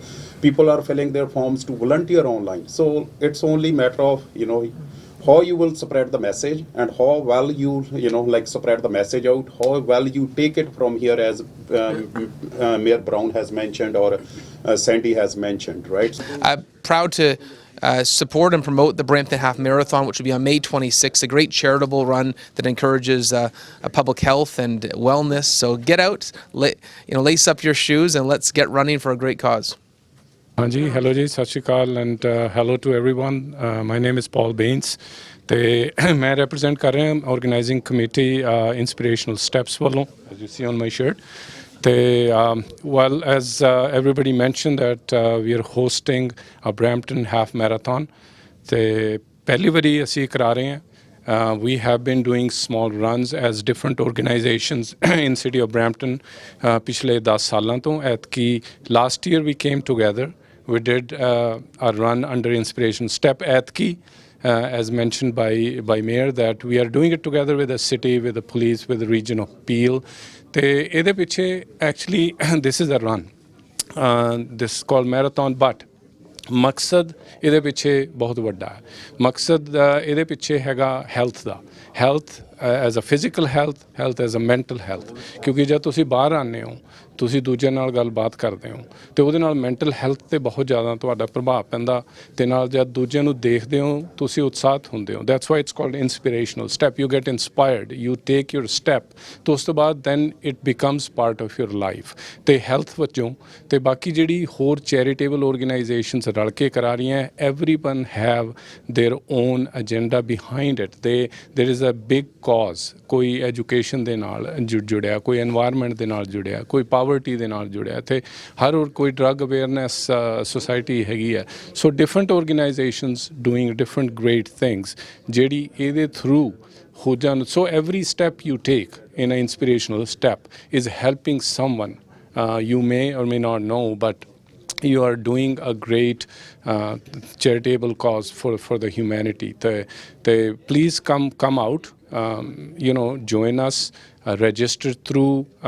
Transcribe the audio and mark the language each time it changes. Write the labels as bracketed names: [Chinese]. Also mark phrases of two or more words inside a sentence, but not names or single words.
[English] People are filling their forms to volunteer online. So it's only matter of, how you will spread the message and how well you spread the message out, how well you take it from here, as Mayor Brown has mentioned or Sandy has mentioned, right? Proud to support and promote the Brampton Half Marathon, which will be on May 26th, a great charitable run that encourages public health and wellness. So get out, lace up your shoes, and let's get running for a great cause. [Punjabi] ਹਾਂਜੀ, ਹੈਲੋ ਜੀ, ਸਤ ਸ੍ਰੀ ਅਕਾਲ, [English] and hello to everyone. My name is Paul Baines. [Punjabi] ਤੇ ਮੈਂ [English] represent [Punjabi] ਕਰ ਰਿਹਾ [English] organizing committee inspirational steps ਵੱਲੋਂ, as you see on my shirt. Well, as everybody mentioned that we are hosting a Brampton half marathon. [Punjabi] ਤੇ ਪਹਿਲੀ ਵਾਰੀ ਅਸੀਂ ਕਰਾ ਰਹੇ ਹਾਂ. [English] We have been doing small runs as different organizations in city of Brampton [Punjabi] ਪਿਛਲੇ 10 ਸਾਲਾਂ ਤੋਂ. [English] ਐਤਕੀ last year we came together. We did a run under inspiration step ਐਤਕੀ. As mentioned by Mayor, that we are doing it together with the city, with the police, with the region of Peel. [Punjabi] ਤੇ ਇਹਦੇ ਪਿੱਛੇ [English] actually this is a run. This is called marathon, but [Punjabi] ਮਕਸਦ ਇਹਦੇ ਪਿੱਛੇ ਬਹੁਤ ਵੱਡਾ ਹੈ. ਮਕਸਦ ਇਹਦੇ ਪਿੱਛੇ ਹੈਗਾ ਹੈਲਥ ਦਾ. [English] health as a physical health, health as a mental health. [Punjabi] ਕਿਉਂਕਿ ਜਦ ਤੁਸੀਂ ਬਾਹਰ ਆਉਂਦੇ ਹੋ ਤੁਸੀਂ ਦੂਜੇ ਨਾਲ ਗੱਲਬਾਤ ਕਰਦੇ ਹੋ ਤੇ ਉਹਦੇ ਨਾਲ [English] mental health [Punjabi] ਤੇ ਬਹੁਤ ਜ਼ਿਆਦਾ ਤੁਹਾਡਾ ਪ੍ਰਭਾਵ ਪੈਂਦਾ ਤੇ ਨਾਲ ਜਦ ਦੂਜਿਆਂ ਨੂੰ ਦੇਖਦੇ ਹੋ ਤੁਸੀਂ ਉਤਸ਼ਾਹਿਤ ਹੁੰਦੇ ਹੋ [English] that's why it's called inspirational step you get inspired you take your step [Punjabi] ਤੇ ਉਸ ਤੋਂ ਬਾਅਦ [English] then it becomes part of your life [Punjabi] ਤੇ ਹੈਲਥ ਵਜੋਂ ਤੇ ਬਾਕੀ ਜਿਹੜੀ ਹੋਰ [English] charitable organizations [Punjabi] ਰਲ ਕੇ ਕਰਾ ਰਹੀਆਂ [English] everyone have their own agenda behind it there is a big cause [Punjabi] ਕੋਈ ਐਜੂਕੇਸ਼ਨ ਦੇ ਨਾਲ ਜੁੜਿਆ ਕੋਈ এনवायरमेंट ਦੇ ਨਾਲ ਜੁੜਿਆ ਕੋਈ ਪਾਵਰਟੀ ਦੇ ਨਾਲ ਜੁੜਿਆ ਤੇ ਹਰ ਕੋਈ [English] drug awareness society [Punjabi] ਹੈਗੀ ਹੈ [English] so different organizations doing different great things [Punjabi] ਜਿਹੜੀ ਇਹਦੇ ਥਰੂ ਹੋ [English] ਜਾਣ so every step you take in an inspirational step is helping someone you may or may not know but you are doing a great charitable cause for the humanity please come out join us register through a